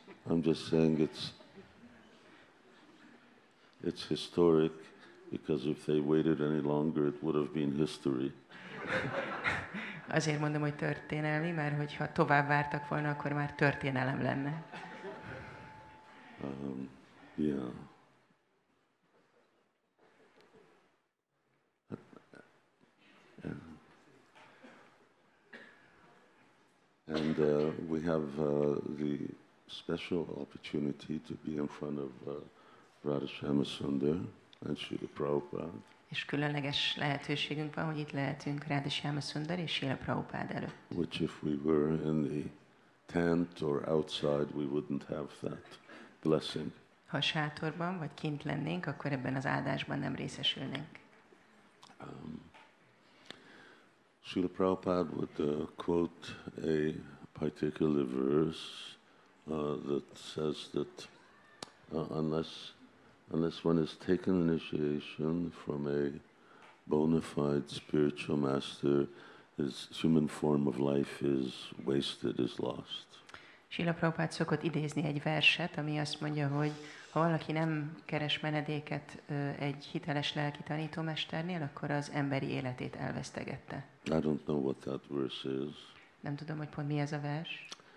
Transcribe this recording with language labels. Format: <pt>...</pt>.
<en>I'm just saying it's historic because if they waited any longer, it would have been history.</en> <hu>Azért mondom, hogy történelmi, mert hogyha tovább vártak volna, akkor már történelem lenne.</hu> <en>Yeah. And we have the special opportunity to be in front of Radha Sundar and Srila Prabhupada.</en> <hu>És különleges lehetőségünk van, hogy itt lehetünk Radha Sundar és Srila Prabhupada előtt.</hu> <en>Which if we were in the tent or outside, we wouldn't have that blessing.</en> <hu>Ha sátorban vagy kint lennénk, akkor ebben az áldásban nem részesülnénk.</hu> <en>Srila Prabhupada would quote a particular verse that says that unless one has taken initiation from a bona fide spiritual master, his human form of life is wasted, is lost.</en> <hu>Srila Prabhupada szokott idézni egy verset, ami azt mondja, hogy ha valaki nem keres menedéket egy hiteles lelki tanítómesternél, akkor az emberi életét elvesztegette.</hu> <en>I don't know what that verse is.</en> <hu>Nem tudom, hogy pont mi ez a vers.</hu>